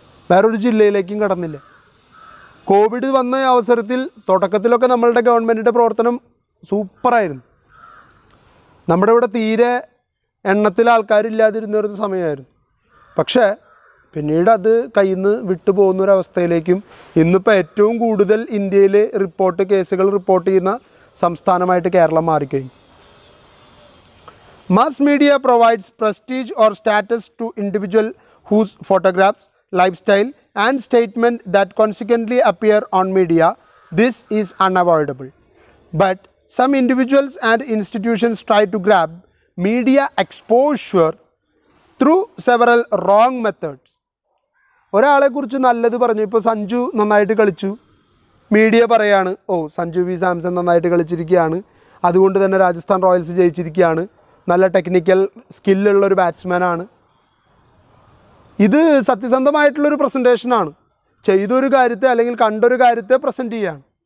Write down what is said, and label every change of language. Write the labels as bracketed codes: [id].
[ml] വേറൊരു ജില്ലയിലേക്കും കടന്നില്ല. കോവിഡ് വന്ന അവസരത്തിൽ തുടക്കത്തിലൊക്കെ നമ്മളുടെ ഗവൺമെൻറ്റിൻ്റെ പ്രവർത്തനം സൂപ്പറായിരുന്നു. നമ്മുടെ ഇവിടെ തീരെ എണ്ണത്തിൽ ആൾക്കാരില്ലാതിരുന്നൊരു സമയമായിരുന്നു. പക്ഷേ പിന്നീട് അത് കയ്യിൽ നിന്ന് വിട്ടു പോകുന്നൊരവസ്ഥയിലേക്കും, ഇന്നിപ്പോൾ ഏറ്റവും കൂടുതൽ ഇന്ത്യയിൽ കേസുകൾ റിപ്പോർട്ട് ചെയ്യുന്ന സംസ്ഥാനമായിട്ട് കേരളം മാറിക്കഴിഞ്ഞു. [en] Mass media provides prestige or status to individual whose photographs, lifestyle and statement that consequently appear on media. This is unavoidable. But some individuals and institutions try to grab media exposure through several wrong methods. [ml] ഒരാളെക്കുറിച്ച് നല്ലത് പറഞ്ഞു, ഇപ്പോൾ സഞ്ജു നന്നായിട്ട് കളിച്ചു, media പറയാണ് Sanju V Samson നന്നായിട്ട് കളിച്ചിരിക്കുകയാണ്, അതുകൊണ്ട് തന്നെ Rajasthan Royals ജയിച്ചിരിക്കുകയാണ്, നല്ല ടെക്നിക്കൽ സ്കില്ലുള്ളൊരു ബാറ്റ്സ്മാനാണ്. ഇത് സത്യസന്ധമായിട്ടുള്ളൊരു പ്രസൻറ്റേഷനാണ്. ചെയ്തൊരു കാര്യത്തെ അല്ലെങ്കിൽ കണ്ടൊരു കാര്യത്തെ പ്രസൻറ്റ് ചെയ്യുകയാണ്.